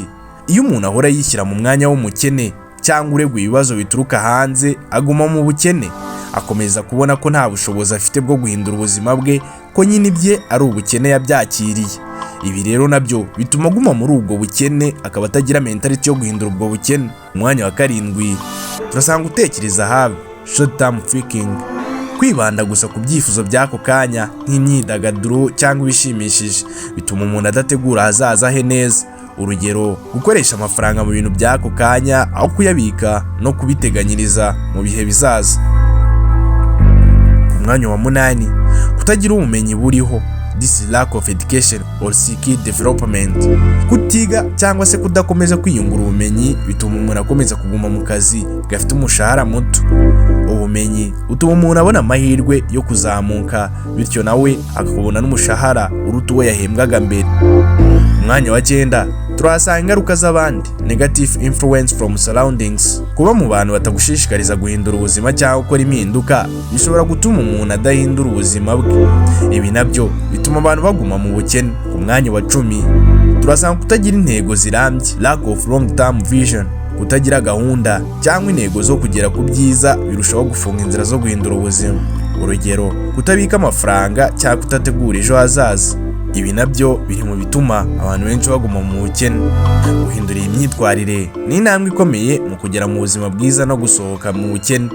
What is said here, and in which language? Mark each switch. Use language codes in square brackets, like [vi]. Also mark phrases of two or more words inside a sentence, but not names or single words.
[rw] Iyo umuntu ahora yishyira mu mwanya w'umukene cyangwa uregwa ibibazo bituruka hanze, aguma mu bukene. Akomeza kubona ko nta bushobozi afite bwo guhindura ubuzima bwe, ko nyine ibye ari ubukene yabyakiriye. Ibi rero nabyo bituma aguma muri ubwo bukene, akaba atagira mentality yo guhindura ubwo bukene. Umwanya wa karindwi, turasanga utekereza habi, [en] short term thinking. [rw] Kwibanda gusa ku byifuzo by'ako kanya nk'imyidagaduro cyangwa ibishimishije bituma umuntu adategura ahazaza he neza. Urugero, gukoresha amafaranga mu bintu by'ako kanya aho kuyabika no kubiteganyiriza mu bihe bizaza. Umwanya wa munani, kutagira ubumenyi buriho, [en] this lack of education or skill development. [rw] Kutiga cyangwa se kudakomeza kwiyungura ubumenyi bituma umuntu akomeza kuguma mu kazi gafite umushahara muto. Ubumenyi utuma umuntu abona amahirwe yo kuzamuka bityo nawe akakubona n'umushahara uruta uwo yahembwaga mbere. Umwanya wa 9, turasanga ingaruka z'abandi, [en] negative influence from surroundings. [rw] Kuba mu bantu batagushishikariza guhindura ubuzima cyangwa gukora impinduka bishobora gutuma umuntu adahindura ubuzima bwe. Ibi nabyo bituma abantu baguma mu bukene. Ku mwanya wa 10, turasanga kutagira intego zirambye, [en] lack of long term vision. [rw] Kutagira gahunda cyangwa intego zo kugera ku byiza birushaho gufunga inzira zo guhindura ubuzima. Urugero, kutabika amafaranga cyangwa kutategura ejo hazaza. Ibi nabyo biri mu bituma abantu benshi baguma mu bukene. Guhindura imyitwarire ni intambwe ikomeye mu kugera mu buzima bwiza no gusohoka mu bukene.